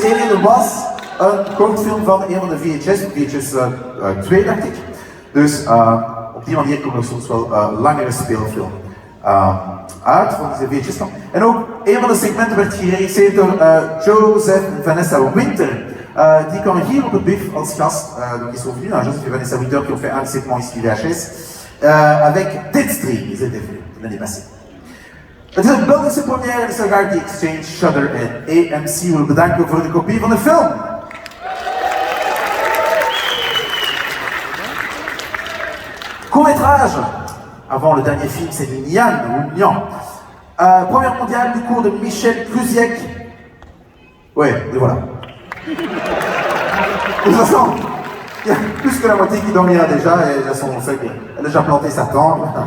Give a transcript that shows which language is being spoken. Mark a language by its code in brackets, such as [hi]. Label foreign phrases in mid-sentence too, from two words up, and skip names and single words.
[nl] Alien was een kortfilm van een van de VHS 2 dacht ik. Dus op die manier komt er soms wel langere speelfilm uit van deze VHS. En ook een van de segmenten werd geregisseerd door Joseph en Vanessa Winter. Die kwamen hier op het BIFFF als gast. [fr] Donc ils sont venus, Joseph et Vanessa Winter qui ont fait un segment ici VHS. Avec Deadstream, ils étaient venus l'année passée. [nl] Het is een Belgische première, dus dan ga ik die Exchange, Shudder en AMC willen bedanken voor de kopie van de film. [fr] Court-métrage. Avant le dernier film, c'est Nian ou Nian. Première mondiale du cours de Michel Clusiec. Ouais, et voilà. De toute façon, il y a plus que la moitié qui dormira déjà, et on sait qu'elle a déjà planté sa tente.